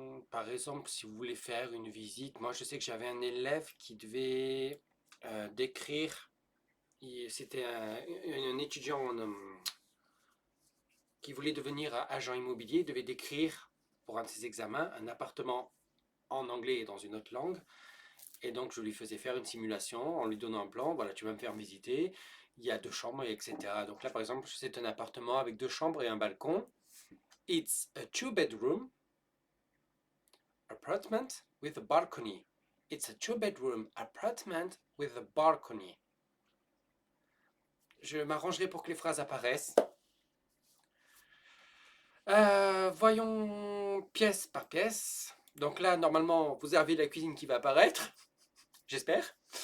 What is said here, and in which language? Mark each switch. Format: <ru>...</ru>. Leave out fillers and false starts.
<fr>Par exemple, si vous voulez faire une visite, moi je sais que j'avais un élève qui devait décrire, c'était un étudiant qui voulait devenir agent immobilier, il devait décrire pour un de ses examens un appartement en anglais et dans une autre langue. Et donc, je lui faisais faire une simulation en lui donnant un plan. Voilà, tu vas me faire visiter. Il y a 2 chambres, etc. Donc là, par exemple, c'est un appartement avec 2 chambres et un balcon.</fr> <en>It's a two-bedroom apartment with a balcony. It's a two-bedroom apartment with a balcony.</en> <fr>Je m'arrangerai pour que les phrases apparaissent. Voyons pièce par pièce. Donc là, normalement, vous avez la cuisine qui va apparaître. J'espère.</fr>